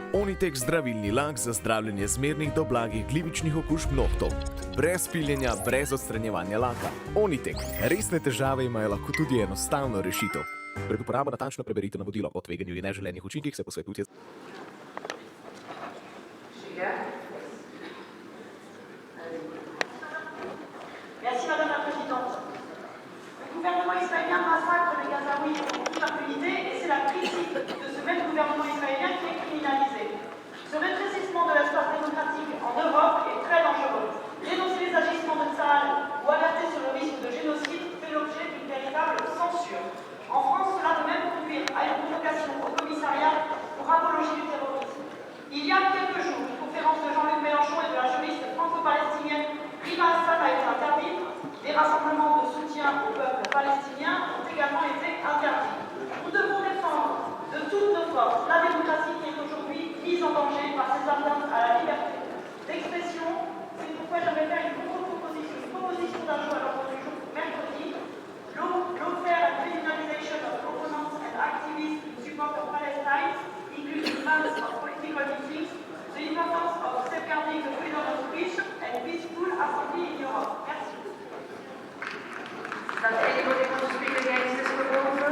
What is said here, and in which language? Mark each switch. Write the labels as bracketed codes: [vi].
[sl] Onitek zdravilni lak za zdravljenje zmernih do blagih glivičnih okužb nohtov. Brez piljenja, brez odstranjevanja laka. Onitek. Resne težave imajo lahko tudi enostavno rešitev. Pred uporabo natančno preberite navodilo. O tveganju in neželenih učinkih se posvetujte. [fr] Merci Madame la Présidente. Le gouvernement israélien massacre les Gazaouis en toute impunité et c'est la critique de ce même gouvernement israélien qui est criminalisé. Ce rétrécissement de l'espace démocratique en Europe est très dangereux. Dénoncer les agissements de Tsahal ou alerter sur le risque de génocide fait l'objet d'une véritable censure. En France, cela peut même conduire à une convocation au commissariat pour apologie du terrorisme. Il y a quelques jours, une conférence de Jean-Luc Mélenchon et de la juriste franco-palestinienne Rima Assad a été interdite. Des rassemblements de soutien au peuple palestinien ont également été interdits. Nous devons défendre de toutes nos forces la démocratie qui est aujourd'hui mise en danger par ces atteintes à la liberté d'expression. C'est pourquoi j'aimerais faire une proposition d'ajout à l'ordre du jour mercredi. [en] Lawfare and criminalization of opponents and activists in support of Palestine, including bans of political meetings, the importance of safeguarding the freedom of speech and peaceful assembly in Europe. [fr] Merci. [en] Does anybody want to speak against this proposal?